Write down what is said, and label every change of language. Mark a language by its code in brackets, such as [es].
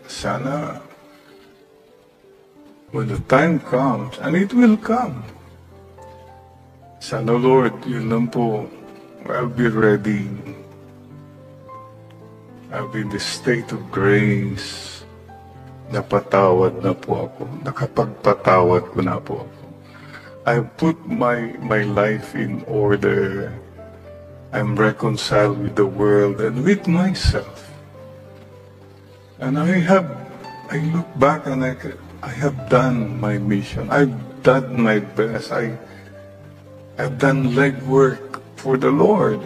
[en] Sana when the time comes, and it will come, sana Lord, [tl] yun lang po, [en] I'll be ready. I'll be in the state of grace. [tl] Napatawad na po ako. Nakapagpatawad ko na po ako. [en] I put my life in order. I'm reconciled with the world and with myself. And I look back and I have done my mission. I've done my best. I've done legwork for the Lord.